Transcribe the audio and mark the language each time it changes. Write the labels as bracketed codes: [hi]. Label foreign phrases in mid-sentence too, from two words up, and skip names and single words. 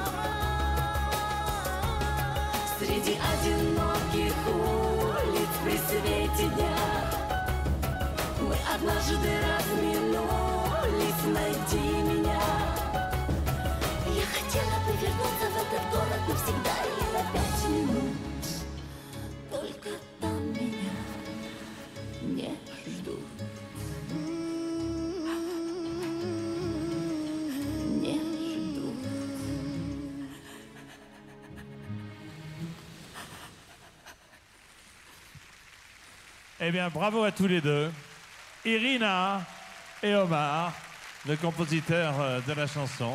[ru] Среди одиноких улиц при свете дня мы однажды разминулись, найди меня. Я хотела бы вернуться в этот город навсегда или на 5 минут. Только там меня не ждут. [fr] Eh bien, bravo à tous les deux. Irina et Omar, le compositeur de la chanson.